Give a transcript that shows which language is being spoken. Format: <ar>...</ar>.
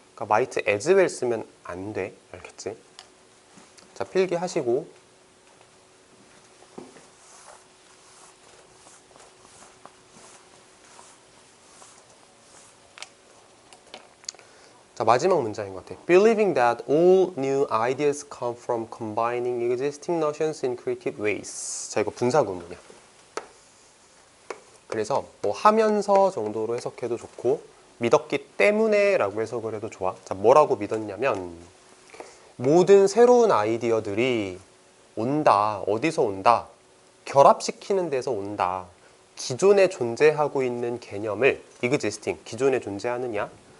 <ko>그러니까 might as well 쓰면 안 돼. 알겠지? 자, 필기하시고. 자, 마지막 문장인 것 같아.</ko> <en>Believing that all new ideas come from combining existing notions in creative ways.</en> <ko>자, 이거 분사구문이야. 그래서 뭐 하면서 정도로 해석해도 좋고, 믿었기 때문에 라고 해석을 해도 좋아. 자, 뭐라고 믿었냐면 모든 새로운 아이디어들이 온다. 어디서 온다? 결합시키는 데서 온다. 기존에 존재하고 있는 개념을, existing, 기존에 존재하느냐?</ko>